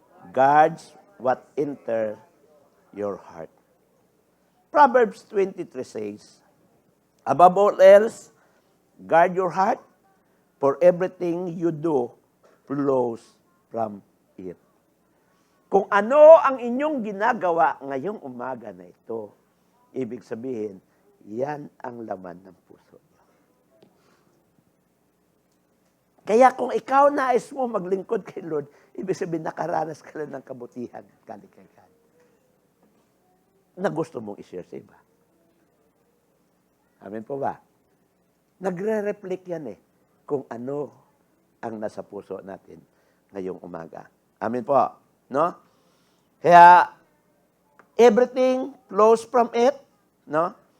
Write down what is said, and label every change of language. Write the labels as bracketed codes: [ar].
[en] Guards what enter your heart. Proverbs 23 says, above all else, guard your heart, for everything you do flows from it. [tl] Kung ano ang inyong ginagawa ngayong umaga na ito, ibig sabihin, yan ang laman ng puso. Kaya kung ikaw nais mo maglingkod kay Lord, ibig sabihin nakaranas ka lang ng kabutihan galing kay God na gusto mong i-share sa iba. Amen po ba? Nagre-reflect yan kung ano ang nasa puso natin ngayong umaga. Amen po. No? [en] Kaya everything flows from it, no?